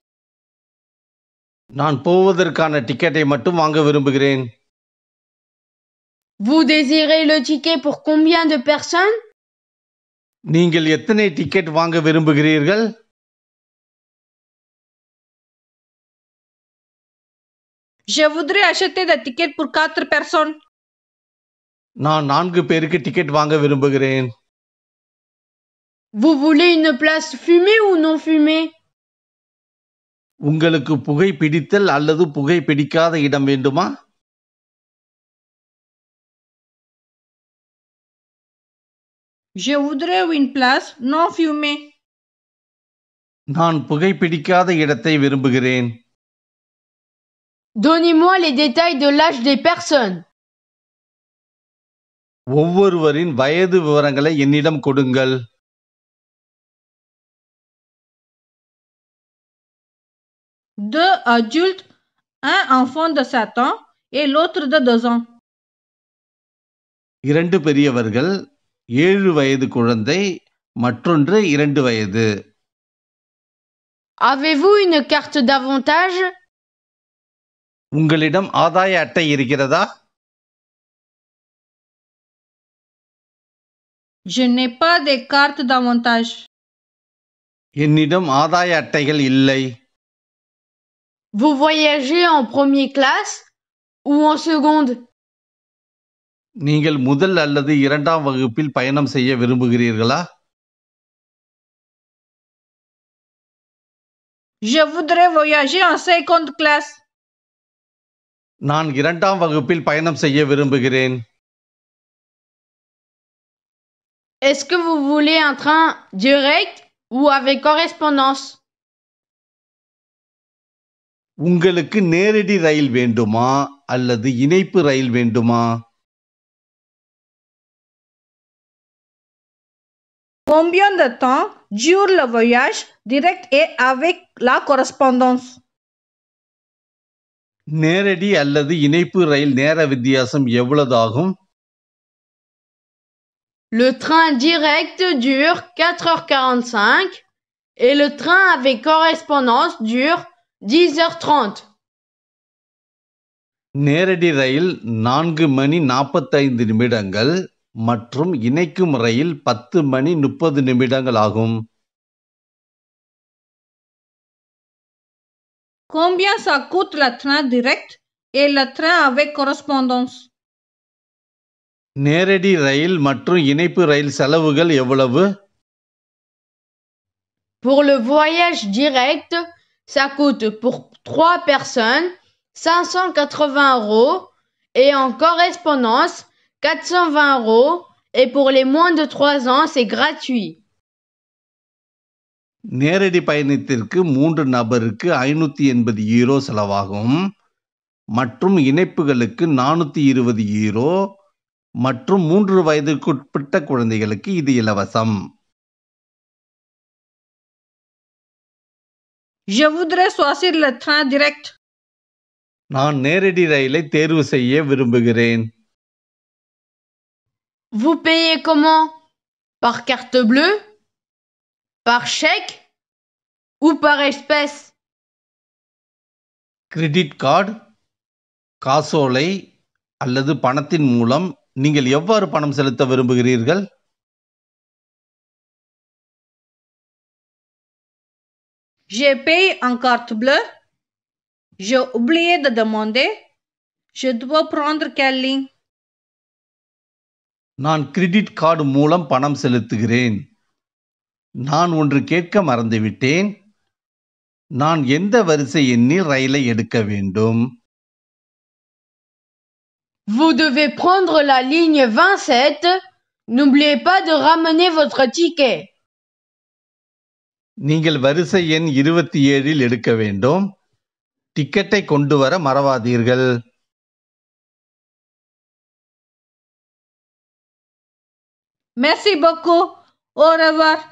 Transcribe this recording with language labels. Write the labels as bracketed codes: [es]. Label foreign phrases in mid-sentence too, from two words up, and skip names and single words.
[ta] நான் போவதற்கான டிக்கெட்டை மட்டும் வாங்க விரும்புகிறேன். [fr] Vous désirez le ticket pour combien de personnes? [ta] நீங்கள் எத்தனை டிக்கெட் வாங்க விரும்புகிறீர்கள்? [fr] Je voudrais acheter des tickets pour 4 personnes. [ta] நான் 4 பேருக்கு டிக்கெட் வாங்க விரும்புகிறேன். [fr] Vous voulez une place fumée ou non fumée? [ta] உங்களுக்கு புகை பிடித்தல் அல்லது புகை பிடிக்காத இடம் வேண்டுமா? [fr] Je voudrais une place non fumée. [ta] நான் புகை பிடிக்காத இடத்தை விரும்புகிறேன். [fr] Donnez-moi les détails de l'âge des personnes. [ta] ஒவ்வொருவரின் வயது விவரங்களை என்னிடம் கொடுங்கள். [fr] Deux adultes, un enfant de 7 ans et l'autre de 2 ans. [ta] 2 பெரியவர்கள், 7 வயது குழந்தை, மற்றொன்று 2 வயது. [fr] Avez-vous une carte d'avantage? [ta] உங்களிடம் ஆதாய அட்டை இருக்கிறதா? [fr] Je n'ai pas de carte d'avantage. [ta] என்னிடம் ஆதாய அட்டைகள் இல்லை. [fr] Vous voyagez en première classe ou en seconde? [ta] நீங்கள் முதல் அல்லது 2ஆம் வகுப்பில் பயணம் செய்ய விரும்புகிறீர்களா? [fr] Je voudrais voyager en seconde classe. [ta] நான் 2ஆம் வகுப்பில் பயணம் செய்ய விரும்புகிறேன். [fr] Est-ce que vous voulez un train direct ou avec correspondance? [ta] உங்களுக்கு நேரடி ரயில் வேண்டுமா அல்லது இணைப்பு ரயில் வேண்டுமா? [fr] Combien de temps dure le voyage direct et avec la correspondance? [ta] நேரடி அல்லது இணைப்பு ரயில் நேர வித்தியாசம் எவ்வளவு ஆகும்? [fr] Le train direct dure 4h45 et le train avec correspondance dure 10h30. [ta] நேரடி ரயில் 4 மணி 45 நிமிடங்கள் மற்றும் இணைக்கும் ரயில் 10 மணி 30 நிமிடங்கள் ஆகும். [fr] Combien ça coûte le train direct et le train avec correspondance? [ta] நேரடி ரயில் மற்றும் இணைப்பு ரயில் செலவுகள் எவ்வளவு? [fr] Pour le voyage direct, ça coûte pour 3 personnes 580 € et en correspondance 420 € et pour les moins de 3 ans, c'est gratuit. [ta] நேரடி பயணத்திற்கு 3 நபருக்கு 580 யூரோ செலவாகும் மற்றும் இணைப்புகளுக்கு 420 யூரோ மற்றும் 3 வயதுக்குட்பட்ட குழந்தைகளுக்கு இது இலவசம். [fr] Je voudrais choisir le train direct. [ta] நான் நேரடி ரயிலை தேர்வு செய்ய விரும்புகிறேன். [fr] Vous payez comment? Par carte bleue? Par chèque? Ou par espèce? [en] credit card, [ta] காசோலை அல்லது பணத்தின் மூலம் நீங்கள் எவ்வாறு பணம் செலுத்த விரும்புகிறீர்கள்? [fr] Je paye en carte bleue. J'ai oublié de demander. Je dois prendre quelle ligne? [ta] நான் [en] credit card [ta] மூலம் பணம் செலுத்துகிறேன். நான் ஒன்று கேட்க மறந்துவிட்டேன். நான் எந்த வரிசை எண்ணில் ரயிலை எடுக்க வேண்டும்? [fr] Vous devez prendre la ligne 27. N'oubliez pas de ramener votre ticket. [ta] நீங்கள் வரிசை எண் 27இல் எடுக்க வேண்டும். டிக்கெட்டை கொண்டு வர மறவாதீர்கள். [fr] Merci beaucoup. Au revoir.